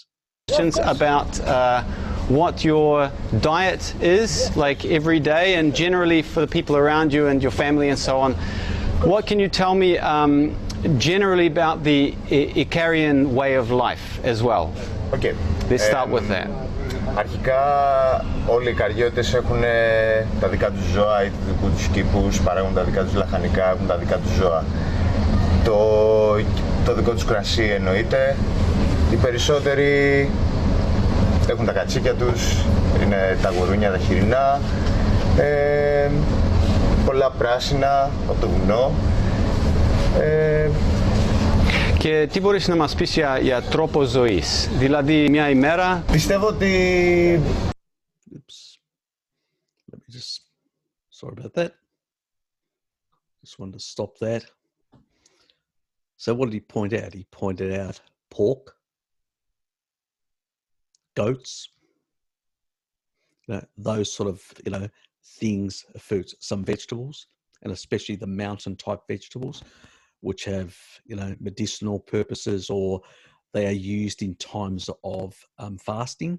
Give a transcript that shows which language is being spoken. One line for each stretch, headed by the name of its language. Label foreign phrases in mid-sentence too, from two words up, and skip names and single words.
English: Questions about what your diet is like every day, and generally for the people around you and your family and so on. What can you tell me generally about the Icarian way of life as well? Okay. Let's start with that.
Greek: Αρχικά όλοι οι Ικαριώτες έχουν τα δικά τους ζώα ή τους δικούς τους κήπους, παράγουν τα δικά τους λαχανικά, έχουν τα δικά τους ζώα. Το δικό τους κρασί εννοείται. Οι περισσότεροι έχουν τα κατσίκια τους, είναι τα γουρούνια, τα χοιρινά, πολλά πράσινα από το βουνό. Και τι μπορείς να μας πεις για τρόπο ζωής, δηλαδή μια ημέρα? Πιστεύω ότι...
English: Oops. Let me just... Sorry about that. Just wanted to stop that. So what did he point out? He pointed out pork, goats, those sort of, things, foods, some vegetables, and especially the mountain type vegetables, which have, medicinal purposes, or They are used in times of fasting.